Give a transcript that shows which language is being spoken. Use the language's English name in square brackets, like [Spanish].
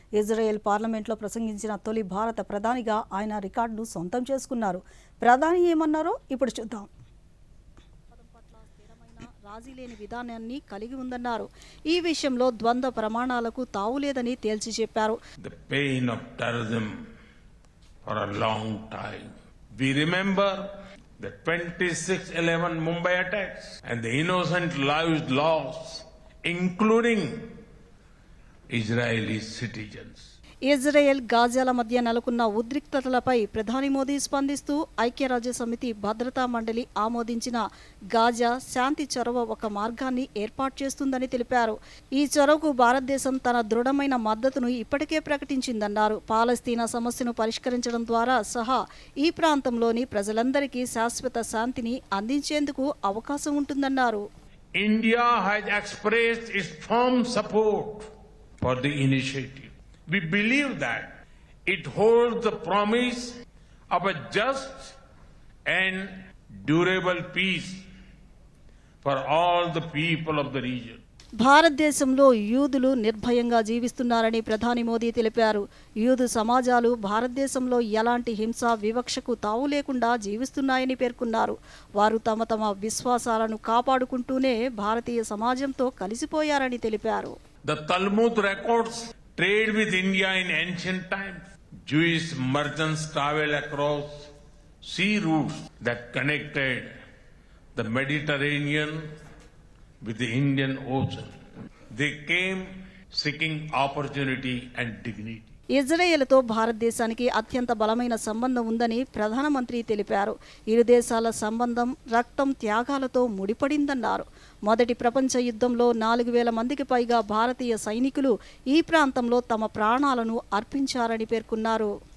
[Telugu] Israel పార్లమెంట్లో ప్రసంగించిన తొలి భారత ప్రధానిగా ఆయన రికార్డును సొంతం చేసుకున్నారు. ప్రధాని ఏమన్నారో ఇప్పుడు చూద్దాం. రాజీలేని విధానాన్ని కలిగి ఉందన్నారు. ఈ విషయంలో ద్వంద్వ ప్రమాణాలకు తావులేదని తేల్చి చెప్పారు. [English] The pain of terrorism for a long time. We remember the 26/11 Mumbai attacks and the innocent lives lost, including Israeli citizens. [Telugu] Israel గాజాల మధ్య నెలకొన్న ఉద్రిక్తతలపై ప్రధాని మోదీ స్పందిస్తూ ఐక్యరాజ్య సమితి భద్రతా మండలి ఆమోదించిన గాజా శాంతి చొరవ ఒక మార్గాన్ని ఏర్పాటు చేస్తుందని తెలిపారు. ఈ చొరవకు భారతదేశం తన దృఢమైన మద్దతును ఇప్పటికే ప్రకటించిందన్నారు. పాలస్తీనా సమస్యను పరిష్కరించడం ద్వారా సహా ఈ ప్రాంతంలోని ప్రజలందరికీ శాశ్వత శాంతిని అందించేందుకు అవకాశం ఉంటుందన్నారు. [English] India has expressed its firm support for the initiative. We believe that it holds the promise of a just and durable peace for all the people of the region. [Telugu] భారతదేశంలో యూదులు నిర్భయంగా జీవిస్తున్నారని ప్రధాని మోదీ తెలిపారు. యూదు సమాజాలు భారతదేశంలో ఎలాంటి హింస వివక్షకు తావు లేకుండా జీవిస్తున్నాయని పేర్కొన్నారు. వారు తమ తమ విశ్వాసాలను కాపాడుకుంటూనే భారతీయ సమాజంతో కలిసిపోయారని తెలిపారు. [English] The Talmud records trade with India in ancient times. Jewish merchants traveled across sea routes that connected the Mediterranean with the Indian Ocean. They came seeking opportunity and dignity. [Telugu] ఇజ్రాయెల్తో భారతదేశానికి అత్యంత బలమైన సంబంధం ఉందని ప్రధానమంత్రి తెలిపారు. ఇరు దేశాల సంబంధం రక్తం త్యాగాలతో ముడిపడిందన్నారు. మొదటి ప్రపంచ యుద్ధంలో 4,000 మందికి పైగా భారతీయ సైనికులు ఈ ప్రాంతంలో తమ ప్రాణాలను అర్పించారని పేర్కొన్నారు.